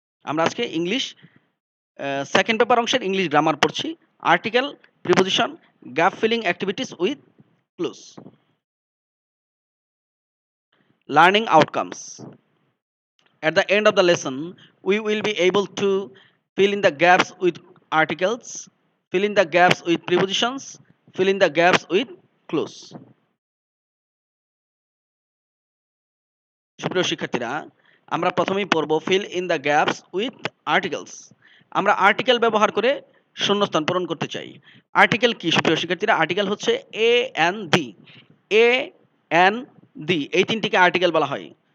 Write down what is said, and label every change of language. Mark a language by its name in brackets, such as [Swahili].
[Bangla] আমরা আজকে English second paper অংশের ইংলিশ গ্রামার পড়ছি। [English] Article, preposition, gap filling activities with clues. Learning outcomes. At the end of the lesson, we will be able to fill in the gaps with articles, fill in the gaps with prepositions, fill in the gaps with clues. [Bangla] সুপ্রিয় শিক্ষার্থীরা, আমরা প্রথমেই পড়ব [English] Fill in the gaps with articles. [Bangla] আমরা article ব্যবহার করে শূন্যস্থান পূরণ করতে চাই। আর্টিকেল কি সুপ্রিয় শিক্ষার্থীরা? আর্টিকেল হচ্ছে A N the. A N দি, এই তিনটিকে আর্টিকেল বলা হয়।